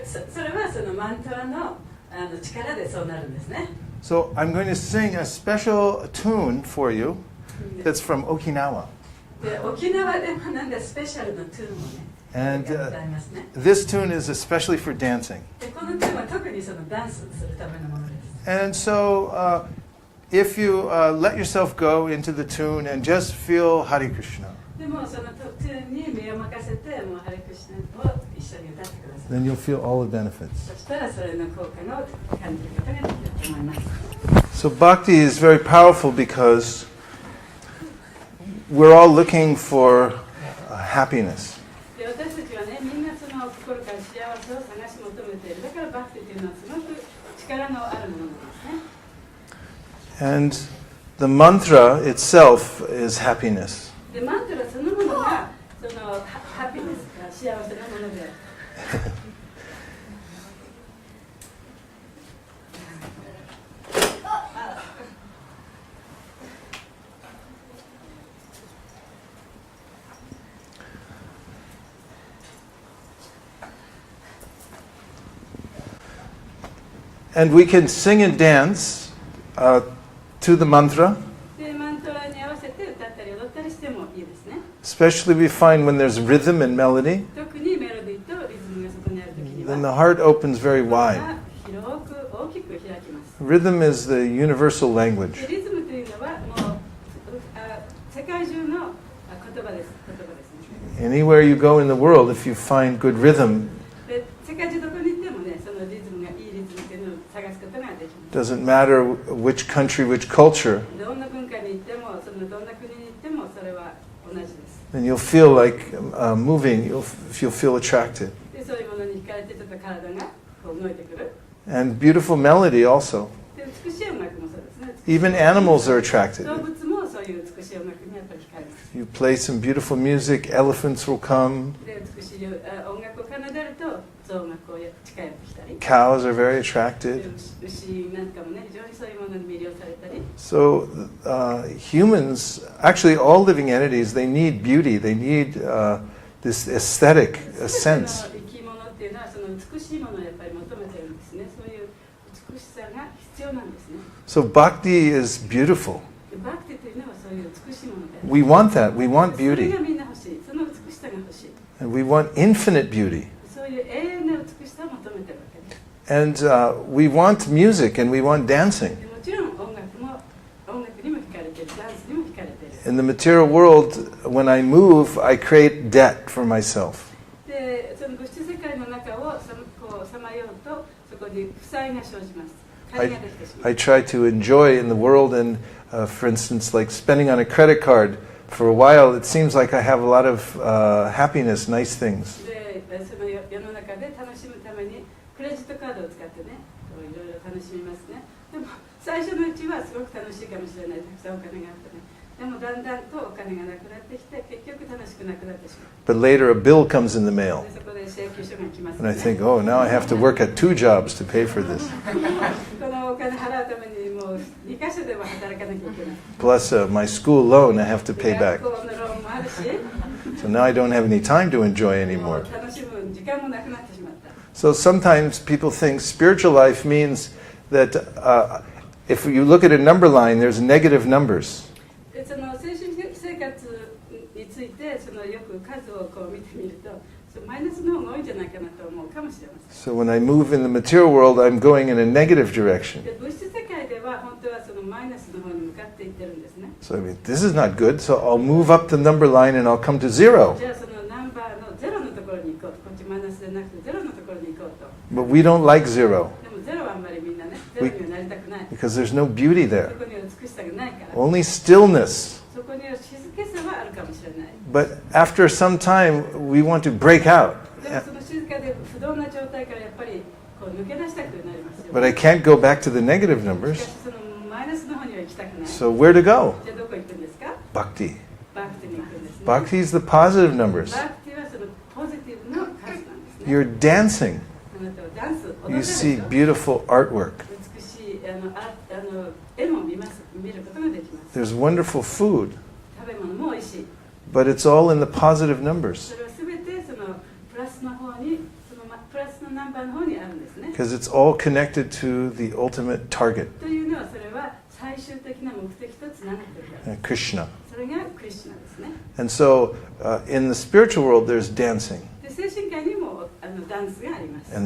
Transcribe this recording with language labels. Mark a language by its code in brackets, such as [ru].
[ja] それはそのマントラの力でそうなるんですね。 [en] so I'm going to sing a special tune for you that's from Okinawa. [ja] で沖縄で学んだスペシャルなトゥーンをね、 [en] And [ja] 歌いますね。 [en] this tune is especially for dancing. [ja] でこのトゥーンは特にそのダンスするためのものです。 [en] And so if you let yourself go into the tune and just feel Hare Krishna, [ja] でもそのトゥーンに身を任せてもうハレクシナを一緒に歌ってください。 [en] then you'll feel all the benefits. [ja] そしたらそれの効果の感じることができると思います。 [en] So Bhakti is very powerful because we're all looking for happiness. [ja] で私たちはね、みんなその心から幸せを探し求めている。だからバクティというのはすごく力のあるものなんですね。 [en] And the mantra itself is happiness. [ja] でマントラそのものがそのハピネスが幸せなもので。 [en] And we can sing and dance to the mantra. [ja] でマントラに合わせて歌ったり踊ったりしてもいいですね。 [en] Especially we find when there's rhythm and melody, [ja] 特にメロディーとリズムがそこにあるときに [en] then [ja] は [en] the heart opens very wide. [ja] 広く大きく開きます。 [en] Rhythm is the universal [ja] で [en] language. [ja] リズムというのはもう世界中の言葉です。言葉ですね。 [en] Anywhere you go in the world, if you find good rhythm, [ja] で世界中どこに行ってもね、そのリズムがいいリズムっていうのを探すことができます。 [en] doesn't matter which country, which culture, [ja] どんな文化に行っても、そのどんな国に行ってもそれは同じです。 [en] then you'll feel like moving, you'll feel attracted. [ja] でそういうものに惹かれてちょっと体がこう動いてくる。 [en] And beautiful melody also. [ja] で美しい音楽もそうですね。 [en] Even animals are attracted. [ja] 動物もそういう美しい音楽にやっぱり惹かれます。 [en] You play some beautiful music, elephants will come, [ja] で美しい音楽を奏でると象がこう近寄ってきたり、 [en] cows are very [ja] で [en] attracted. [ja] 牛なんかもね非常にそういうものに魅了されたり。 [en] So humans, actually all living entities, they need beauty, they need this aesthetic [ja] 全て [en] sense. [ja] の生き物っていうのはその美しいものをやっぱり求めてるんですね。そういう美しさが必要なんですね。 [en] So bhakti is beautiful. [ja] でバクティというのはそういう美しいものである。 [en] We want that. We want [ja] それ [en] beauty. [ja] がみんな欲しい。その美しさが欲しい。 [en] And we want infinite beauty. [ja] そういう永遠な美しさを求めてるわけです。 [en] And we want music and we want dancing. [ja] でもちろん音楽にも惹かれてる、ダンスにも惹かれてる。 [en] In the material world, when I move, I create debt for myself. [ja] でその物質世界の中をこうさまようとそこに負債が生じます。借りができてしまう。 [en] I try to enjoy in the world, and for instance, like spending on a credit card, for a while it seems like I have a lot of happiness, nice things. [ja] でその世の中で楽しむためにクレジットカードを使ってね、いろいろ楽しみますね。でも最初のうちはすごく楽しいかもしれない。たくさんお金があってね。でもだんだんとお金がなくなってきて結局楽しくなくなってしまう。 [en] But later a bill comes in the mail, [ja] でそこで請求書が来ます、 [en] and I [ja] ね。 [en] think, oh, now I have to work at 2 jobs to pay for this. [ja] このお金払うためにもう2カ所でも働かなきゃいけない。 [en] Plus my school loan I have to pay back. [ja] 学校のローンもあるし、 [en] So now I don't have any time to enjoy [ja] もう [en] anymore. [ja] 楽しむ時間もなくなってしまった。 [en] So sometimes people think spiritual life means that if you look at a number line, there's negative numbers. [ja] でその精神生活についてそのよく数をこう見てみるとマイナスの方が多いんじゃないかなと思うかもしれません。 [en] So when I move in the material world, I'm going in a negative direction. [ja] で物質世界では本当はそのマイナスの方に向かっていってるんですね。 [en] So I mean, this is not good, so I'll move up the number line and I'll come to 0. [ja] じゃあそのナンバーのゼロのところに行こうと、こっちマイナスじゃなくてゼロのところに行こうと。 [en] But we don't like 0 [ja] でもゼロはあんまりみんなね、ゼロにはなりたくない。 [en] because there's no beauty [ja] そ [en] there. [ja] こには美しさがないから。 [en] Only stillness. [ja] そこには静けさはあるかもしれない。 [en] But after some time, we want to break out. [ja] でもその静かで不動な状態からやっぱりこう抜け出したくなりますよ、 [en] But I can't go back to the negative [ja] しか [en] numbers. [ja] しそのマイナスの方には行きたくない。 [en] So where to go? [ja] じゃあどこ行くんですか？ [en] Bhakti. [ja] バクティに行くんですね。 [en] Bhakti is the positive numbers. [ja] バクティはそのポジティブの数なんですね。 [en] You're dancing. [ja] あなたはダンス、踊る [en] You [ja] でし [en] see [ja] ょ。 [en] beautiful artwork. [ja] 美しい絵も見ることができます。 [en] There's wonderful food. [ja] 食べ物も美味しい。 [en] But it's all in the positive numbers [ja] それはすべてそのプラスの方に、そのプラスのナンバーの方にあるんですね。 [en] because it's all connected to the ultimate target, [ja] というのはそれは最終的な目的とつながっているから。 [en] Krishna. [ja] それがクリシュナですね。 [en] And so in the spiritual world, there's dancing [ja] で精神界にもダンスがあります。